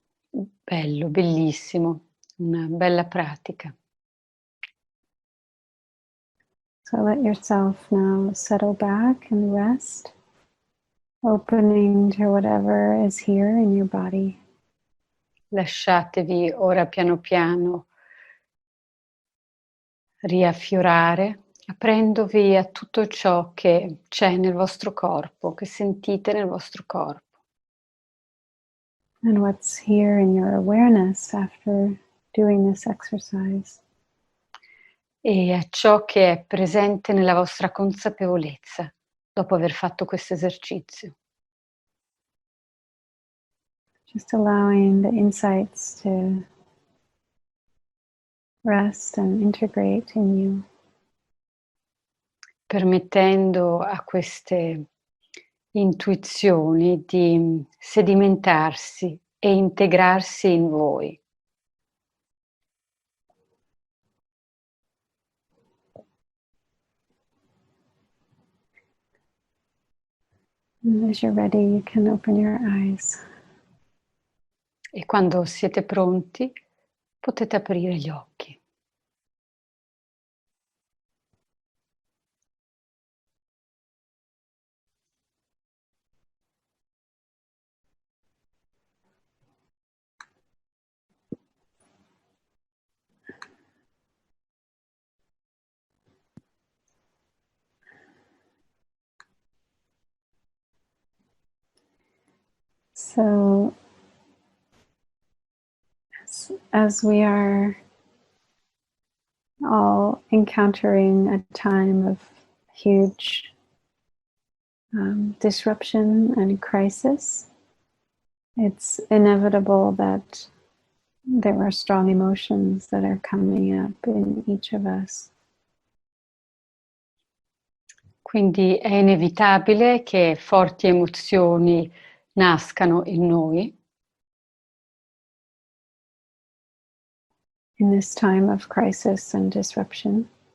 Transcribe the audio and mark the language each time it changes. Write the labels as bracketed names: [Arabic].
[Italian] Bello, bellissimo, una bella pratica. [English] So let yourself now settle back and rest, opening to whatever is here in your body. [Italian] Lasciatevi ora piano piano riaffiorare, aprendovi a tutto ciò che c'è nel vostro corpo, che sentite nel vostro corpo. [English] And what's here in your awareness after doing this exercise. [Italian] E a ciò che è presente nella vostra consapevolezza dopo aver fatto questo esercizio. [English] Just allowing the insights to rest and integrate in you. [Italian] Permettendo a queste intuizioni di sedimentarsi e integrarsi in voi. [English] And as you're ready, you can open your eyes. [Italian] E quando siete pronti, potete aprire gli occhi. [English] So, as we are all encountering a time of huge disruption and crisis, it's inevitable that there are strong emotions that are coming up in each of us. [Italian] Quindi è inevitabile che forti emozioni nascano in noi [English] In this time of crisis and disruption.